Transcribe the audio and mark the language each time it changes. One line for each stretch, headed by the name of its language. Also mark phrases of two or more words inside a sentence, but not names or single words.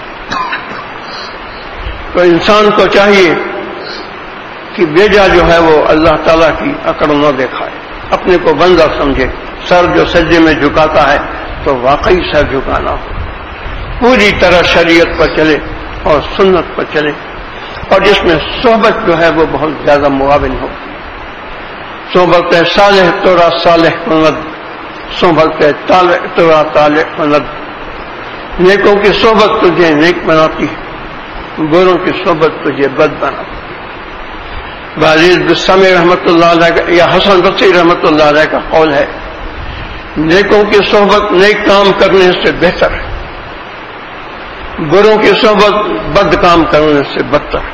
Urdu: تو انسان کو چاہیے کہ بیجا جو ہے وہ اللہ تعالیٰ کی اکڑ نہ دکھائے، اپنے کو بندہ سمجھے۔ سر جو سجدے میں جھکاتا ہے تو واقعی سر جھکانا ہو، پوری طرح شریعت پر چلے اور سنت پر چلے، اور جس میں صحبت جو ہے وہ بہت زیادہ معاون ہو۔
Persian: صحبت صالح تورا صالح کند، صحبت طالح تورا طالح کند۔
Urdu: نیکوں کی صحبت تجھے نیک بناتی ہے، بروں کی صحبت تجھے بد بناتی ہے۔ باعزیز بسام
Arabic: رحمۃ اللہ علیہ
Urdu: یا حسن بصری
Arabic: رحمۃ اللہ علیہ
Urdu: کا قول ہے، نیکوں کی صحبت نیک کام کرنے سے بہتر ہے، بروں کی صحبت بد کام کرنے سے بدتر ہے۔